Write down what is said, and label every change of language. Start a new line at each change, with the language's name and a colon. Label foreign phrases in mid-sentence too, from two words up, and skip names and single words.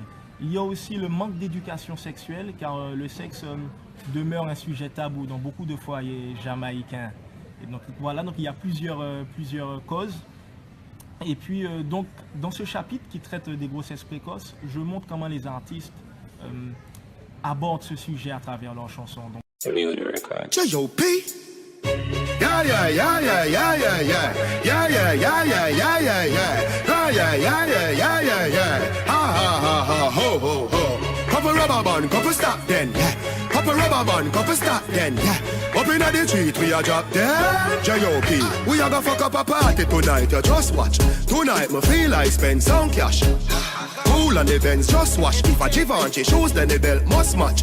French: Il y a aussi le manque d'éducation sexuelle car le sexe demeure un sujet tabou dans beaucoup de foyers jamaïcains. Et donc voilà, donc il y a plusieurs causes. Et puis donc dans ce chapitre qui traite des grossesses précoces, je montre comment les artistes abordent ce sujet à travers leurs chansons. Donc, J.O.P. Yeah, yeah, yeah, yeah, yeah, yeah, yeah. Yeah, yeah, yeah, yeah, yeah, yeah, yeah. Yeah, yeah, yeah, yeah, yeah, yeah, yeah. Ha, ha, ha, ha, ho, ho, ho.
Jamaican Creole English: Papa rubber band. band, couple stop then, yeah. Couple rubber band, couple stop then, yeah. Up in the street, we a drop dead. J.O.P. We a go fuck up a party tonight, you just watch. Tonight, me feel I spend some cash. Cool on the Benz, just wash. If a Givenchy shoes, then the belt must match.